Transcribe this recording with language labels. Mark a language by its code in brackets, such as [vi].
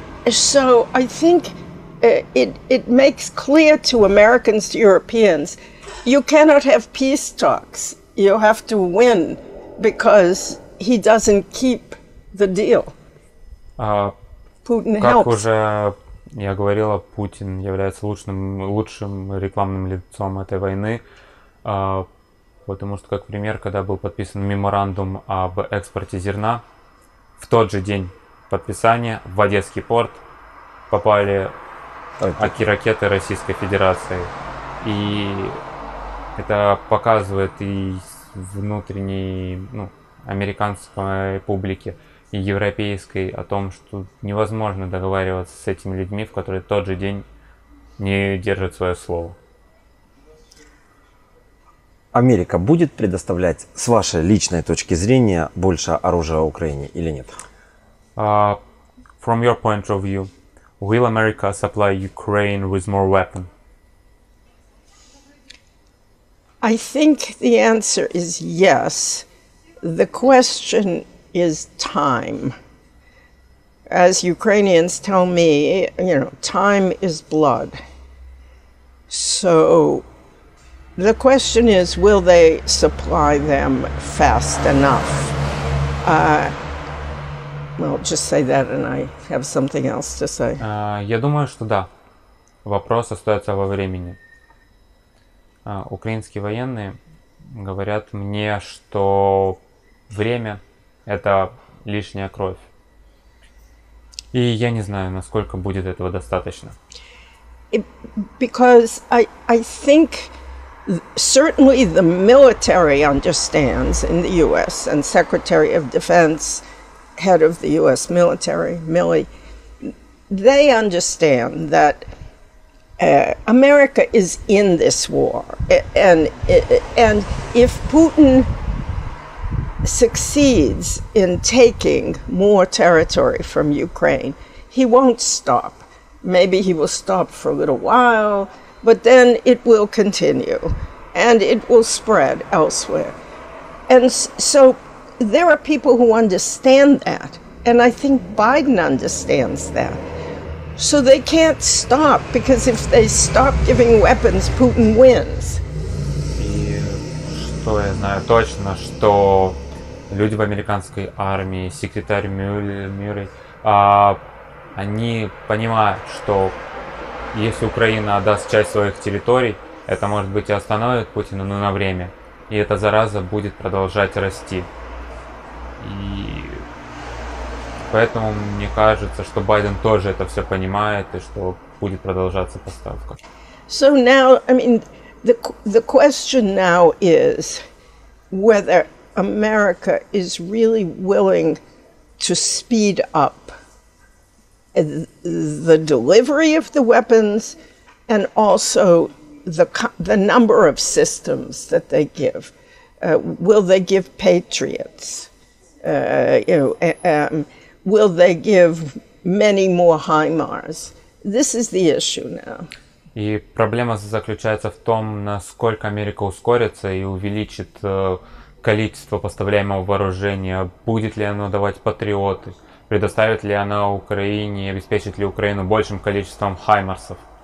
[en] So I think it makes clear to Americans, to Europeans, you cannot have peace talks. You have to win, because he doesn't keep the deal. Putin [ru] как [en] helps. [ru] уже я говорила, Путин является лучшим рекламным лицом этой войны, потому что, как пример, когда был подписан меморандум об экспорте зерна, в тот же день подписания в Одесский порт попали ракеты Российской Федерации. И это показывает и внутренней, американской публике, и европейской, о том, что невозможно договариваться с этими людьми, в которые тот же день не держат свое слово. Америка будет предоставлять, с вашей личной точки зрения, больше оружия Украине или нет? [en] From your point of view, will America supply Ukraine with more weapons? I think the answer is yes. The question is time. as Ukrainians tell me, time is blood. So the question is, will they supply them fast enough? Well, just say that, and I have something else to say. [ru] Я думаю, что да. Вопрос остается во времени. Украинские военные говорят мне, что время — это лишняя кровь. И я не знаю, насколько будет этого достаточно. [en] Because I think certainly the military understands in the U.S. and Secretary of Defense, head of the U.S. military, Milley, they understand that America is in this war, and if Putin succeeds in taking more territory from Ukraine, he won't stop. Maybe he will stop for a little while, but then it will continue, and it will spread elsewhere. And so there are people who understand that, and I think Biden understands that. So they can't stop, because if they stop giving weapons, Putin wins. [ru] И что я знаю точно, что люди в американской армии, секретарь Мюррей, они понимают, что если Украина отдаст часть своих территорий, это, может быть, и остановит Путина, но на время. И эта зараза будет продолжать расти. И поэтому мне кажется, что Байден тоже это все понимает, и что будет продолжаться поставка. [en] So now, I mean, the question now is whether America is really willing to speed up the delivery of the weapons and also the number of systems that they give. Will they give Patriots? Will they give many more HIMARS? This is the issue now. [ru] И проблема заключается в том, насколько Америка ускорится и увеличит количество поставляемого вооружения, будет ли оно давать патриоты, предоставит ли она Украине, обеспечит ли Украину большим количеством хаймарсов.